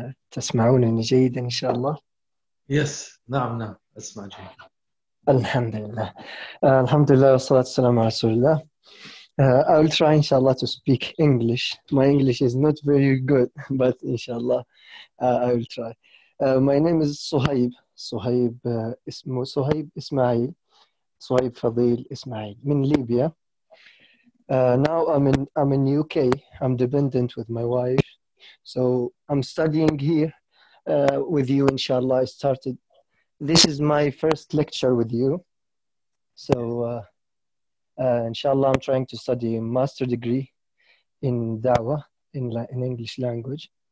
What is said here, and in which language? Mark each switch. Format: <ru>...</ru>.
<ar>تسمعونني جيدا إن شاء الله؟</ar> <en>Yes,</en> <ar>نعم نعم أسمع جيد. الحمد لله. الحمد لله والصلاة والسلام على رسول الله.</ar> <en>I will try</en> <ar>إن شاء الله</ar> <en>to speak English. My English is not very good, but إن شاء الله I will try. My name is Suhaib.</en> <ar>صهيب اسمه صهيب إسماعيل. صهيب فضيل إسماعيل من ليبيا.</ar> <en>Now I'm in UK. I'm dependent with my wife, so I'm studying here with you. Inshallah, I started. This is my first lecture with you, so inshallah, I'm trying to study a master degree in Dawah in English language.</en>